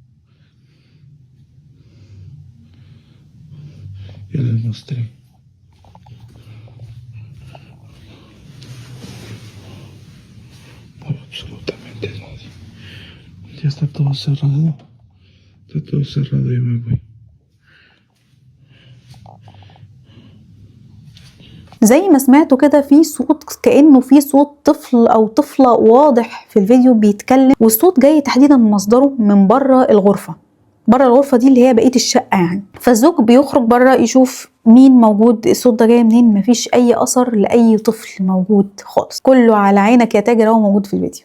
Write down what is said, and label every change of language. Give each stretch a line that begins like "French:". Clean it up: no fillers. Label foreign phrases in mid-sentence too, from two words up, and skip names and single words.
Spanish: Ya les mostré. No hay absolutamente nadie. Ya está todo cerrado. Está todo cerrado y me voy.
Arabic: زي ما سمعتوا كده في صوت كأنه في صوت طفل أو طفلة واضح في الفيديو بيتكلم، والصوت جاي تحديدا مصدره من بره الغرفة. بره الغرفة دي اللي هي بقية الشقة يعني. فالزوج بيخرج بره يشوف مين موجود، الصوت ده جاي منين، مفيش أي أثر لأي طفل موجود خالص، كله على عينك يا تاجر هو موجود في الفيديو.